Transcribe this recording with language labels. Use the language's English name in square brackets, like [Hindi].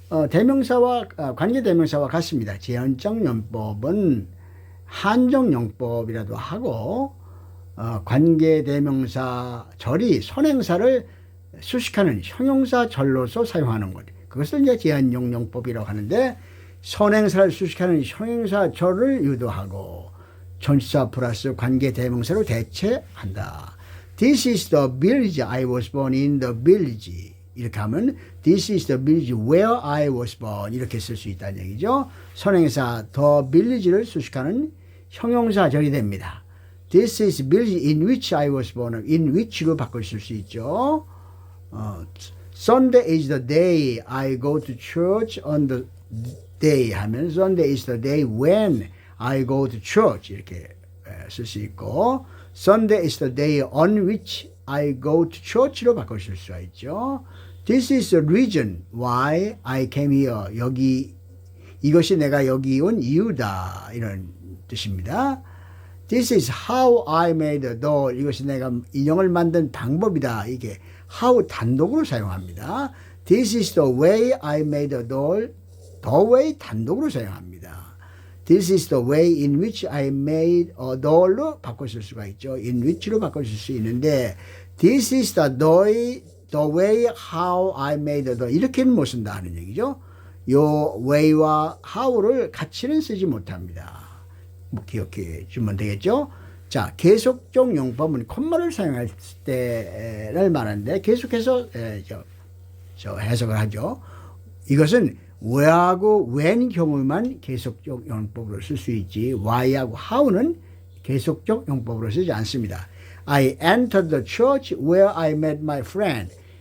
[Korean] 대명사와 관계 대명사와 같습니다. 제한적 용법은 한정 용법이라도 하고, 관계 대명사 절이 선행사를 수식하는 형용사 절로서 사용하는 것, 그것을 이제 제한적 용법이라고 하는데, 선행사를 수식하는 형용사 절을 유도하고 전치사 플러스 관계 대명사로 대체한다. [English] This is the village I was born in. the village. [Korean] 이렇게 하면 [English] This is the village where I was born. [Korean] 이렇게 쓸 수 있다는 얘기죠. 선행사 [English] the village [Korean] 를 수식하는 형용사절이 됩니다. [English] This is the village in which I was born. [Korean] in which로 바꿀 수 있죠. [English] Sunday is the day I go to church on the day [Korean] 하면 [English] Sunday is the day when I go to church [Korean] 이렇게 쓸 수 있고, [English] Sunday is the day on which I go to church로 [Korean] 바꿀 수가 있죠. [English] This is the reason why I came here. [Korean] 이것이 내가 여기 온 이유다, 이런 뜻입니다. [English] This is how I made the doll. [Korean] 이것이 내가 인형을 만든 방법이다. 이게 how 단독으로 사용합니다. [English] This is the way I made the doll. [Korean] the way 단독으로 사용합니다. [English] This is the way in which I made a doll로 [Korean] 바꿔 쓸 수가 있죠. [English] in which로 [Korean] 바꿔 쓸 수 있는데, [English] This is the way how I made the doll. [Korean] 이렇게는 못 쓴다 하는 얘기죠. 요 way와 how를 같이는 쓰지 못합니다. 뭐 기억해 주면 되겠죠. 자, 계속적 용법은 콤마를 사용할 때를 말하는데 계속해서 해석을 하죠. 이것은 where하고 when 경우만 계속적 용법으로 쓸 수 있지 why하고 how는 계속적 용법으로 쓰지 않습니다. [English] I entered the church where I met my friend.